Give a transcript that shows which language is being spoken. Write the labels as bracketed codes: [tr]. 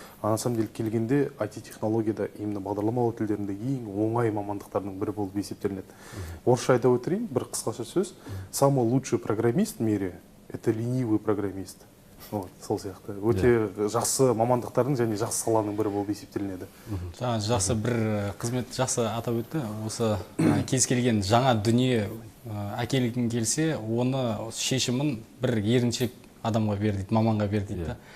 [ru] На самом деле [kk] келгенде IT-технологияда именно бағдарламалау тілдерінде ең оңай мамандықтардың бірі болып есептелінеді. Орысша айта өтірейін, бір қысқаша сөз. [ru] Самый лучший программист в мире – это ленивый программист. [kk] Сол сияқты. Өте жақсы мамандықтардың және жақсы саланың бірі болып есептелінеді. Жақсы бір қызмет жақсы атап өтті. Осы кез келген жаңа дүние әкелгің келсе, оны шешімін бір еріншек адамға бер дейді, маманға бер дейді.